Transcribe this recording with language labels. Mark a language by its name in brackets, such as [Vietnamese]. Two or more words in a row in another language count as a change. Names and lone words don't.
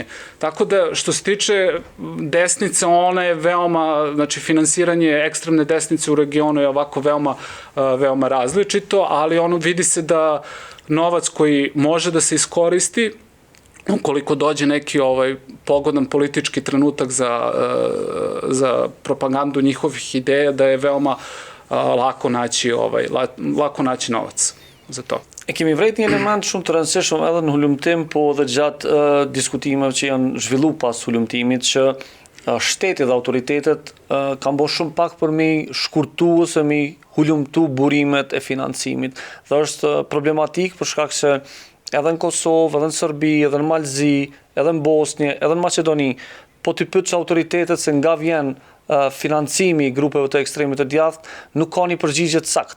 [Serbian] Tako da, što se tiče desnice, ona je veoma, znači, finansiranje ekstremne desnice u regionu je ovako veoma različito, ali vidi se da novac koji može da se iskoristi, ukoliko dođe neki pogodan politički trenutak za propagandu njihovih ideja, da je veoma lako naći novac za to. [Albanian] E kemi vrejt një element shumë të rëndësishëm edhe në hulumtim, po edhe gjatë diskutimeve që janë zhvillu pas hulumtimit, që shteti dhe autoritetet kanë bërë shumë pak për mi shkurtu ose mi hulumtu burimet e financimit. Dhe është problematik për shkak se edhe në Kosovë, edhe në Serbi, edhe në Malzi, edhe në Bosnjë, edhe në Maqedoni, po t'i pyetësh autoritetet se nga vjen financimi i grupeve të ekstremit të djathtë, nuk ka një përgjigje të saktë.